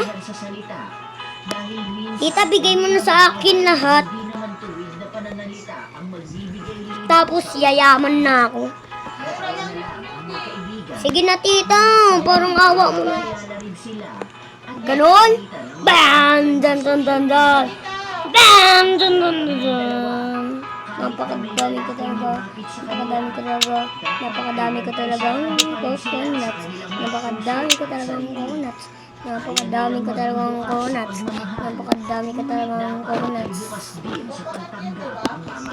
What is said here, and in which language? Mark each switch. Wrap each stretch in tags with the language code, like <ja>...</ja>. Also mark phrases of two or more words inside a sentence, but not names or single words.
<tl>Sa salita dahil minsan Tita, bigay mo na sa akin lahat. hindi naman tuwid na pananalita ang magbibigay rin Tapos yayaman na ako. ang mga kaibigan. Sige na, tita. Parang awa mo na. Kaya na rin sila at Ganon. Bam! Dan, dan, dan, dan. Bam! Dan, dan, dan, dan. Napakadami ko talaga. Napakadami ko talaga. Napakadami ko talaga. Coconuts. Napakadami ko talaga ng coconuts. Napakadami ko talaga ng coconuts. Napakadami ko talaga ng coconuts. bukas din sa pagtanggap ang mama</tl>